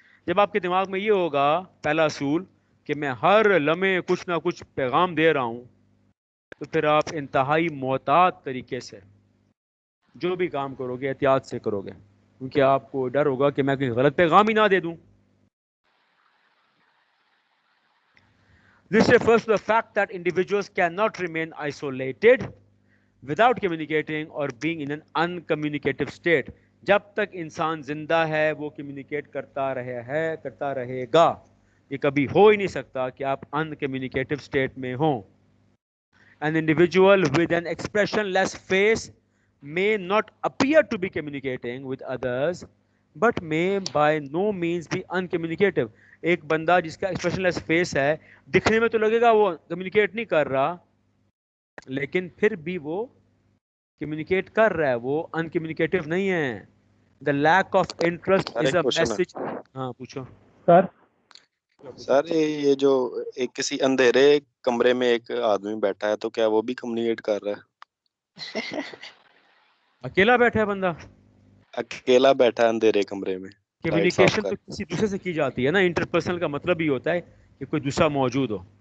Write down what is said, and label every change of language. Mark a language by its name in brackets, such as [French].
[Urdu] جب آپ کے دماغ میں یہ ہوگا پہلا اصول کہ میں ہر لمحے کچھ نہ کچھ پیغام دے رہا ہوں، تو پھر آپ انتہائی محتاط طریقے سے جو بھی کام کرو گے احتیاط سے کرو گے، کیونکہ آپ کو ڈر ہوگا کہ میں کوئی غلط پیغام ہی نہ دے دوں. [English] This refers to the fact that individuals cannot remain isolated without communicating or being in an uncommunicative state. [Urdu] جب تک انسان زندہ ہے وہ کمیونیکیٹ کرتا رہے گا. یہ کبھی ہو ہی نہیں سکتا کہ آپ uncommunicative state میں ہوں. [English] An individual with an expressionless face may not appear to be communicating with others but may by no means be uncommunicative. [Urdu] ایک بندہ جس کا ایکسپریشن لیس فیس ہے، دکھنے میں تو لگے گا وہ کمیونیکیٹ نہیں کر رہا، لیکن پھر بھی وہ کمیونیکیٹ کر رہا ہے، وہ ان کمیونیکیٹو نہیں ہے. [English] The lack of interest is a message. [Urdu] ہاں پوچھو سر. یہ جو ایک کسی اندھیرے کمرے میں ایک آدمی بیٹھا ہے تو کیا وہ بھی کمیونیکیٹ کر رہا ہے؟ اکیلا بیٹھا ہے بندہ، اکیلا بیٹھا ہے اندھیرے کمرے میں. کمیونیکیشن تو کسی دوسرے سے کی جاتی ہے نا. انٹرپرسنل کا مطلب ہی ہوتا ہے کہ کوئی دوسرا موجود ہو.